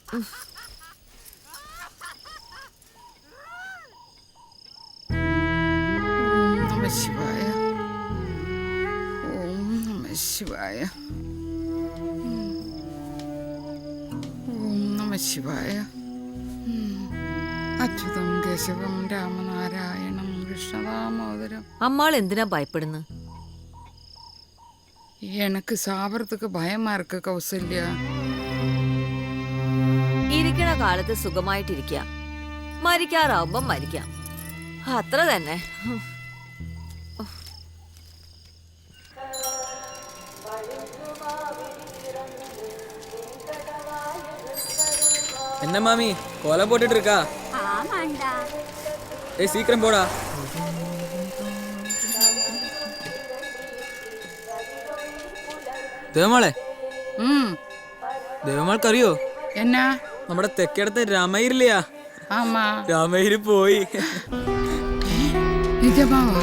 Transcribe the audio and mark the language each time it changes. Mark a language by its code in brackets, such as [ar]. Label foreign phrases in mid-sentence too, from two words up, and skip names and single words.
[sa] ശിവായ, ഓം നമഃ ശിവായ, ഓം നമഃ ശിവായ. അച്യുതം കേശവം രാമനാരായണം കൃഷ്ണദാമോദരം. [ml] അമ്മാൾ എന്തിനാ ഭയപ്പെടുന്നു? [ta] எனக்கு சாவறதுக்கு பயமா இருக்கு கௌசல்யா. [ml] ഇരിക്കണ കാലത്ത് സുഖമായിട്ടിരിക്കുക, മരിക്കാറാവുമ്പോ മരിക്കാം, അത്ര തന്നെ. [ta] என்ன மாமி கோலம் போட்டுட்டு இருக்கா? ஏய் சீக்கிரம் போடா. [ml] ദേവമാളെ, ദേവമാൾക്ക് അറിയോ എന്നാ? നമ്മുടെ തെക്കേടത്തെ രാമയിരില്ലയാ? ആമാ, രാമയിര് പോയി. നിജമാവാ?